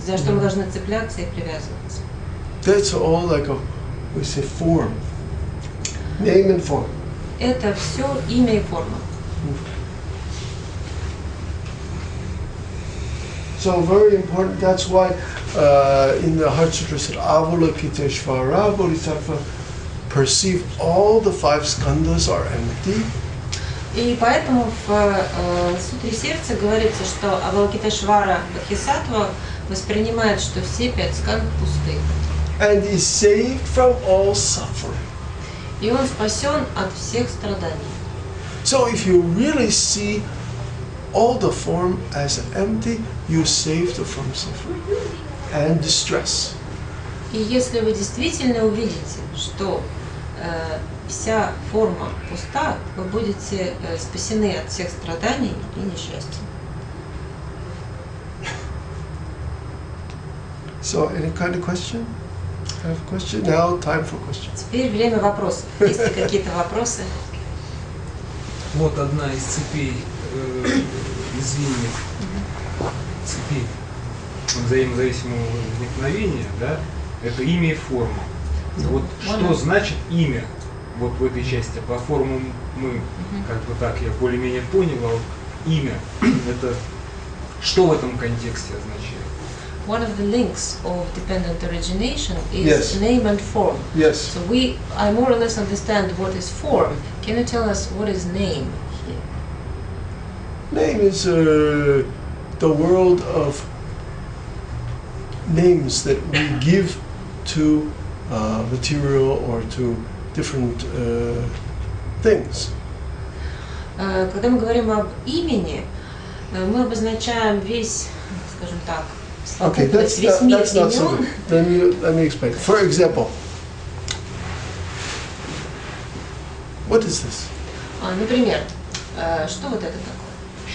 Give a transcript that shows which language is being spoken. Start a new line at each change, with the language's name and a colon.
Russian: За что мы должны цепляться и привязываться.
English: That's all like we say form. Name and form.
Russian: Это все имя и форма.
English: So very important. That's why in the Heart Sutra said Avalokiteshvara Bodhisattva perceive all the 5 skandhas are empty.
Russian: И поэтому в Сутре Сердца говорится, что Авалокитешвара Бодхисаттва воспринимает, что все 5 скандх пусты.
English: And is saved from all suffering.
Russian: И он спасен от всех страданий.
English: So if you really see all the form as empty, you saved from suffering and distress.
Russian: И если вы действительно увидите, что вся форма пуста, вы будете спасены от всех страданий и несчастья.
English: So any kind of question? I have a question? Now time for questions.
Russian: Теперь время вопросов. Есть ли какие-то вопросы? Вот одна из цепей, из звеньев цепи взаимозависимого возникновения, да, это имя и форма. Вот что значит имя вот в этой части? По форму мы, как бы так, я более-менее понял, а вот имя, это что в этом контексте означает?
English: One of the links of dependent origination is Yes. name and form. Yes. So I more or less understand what is form. Can you tell us what is name here? Name is the world of names that we give to material or to different things.
Russian: Когда мы говорим об имени, мы обозначаем весь, скажем так,
English: Okay, that's
Russian: весь мир
English: not so
Russian: имен.
English: good. Let me explain. For example, what is this?
Russian: Например, что вот это такое?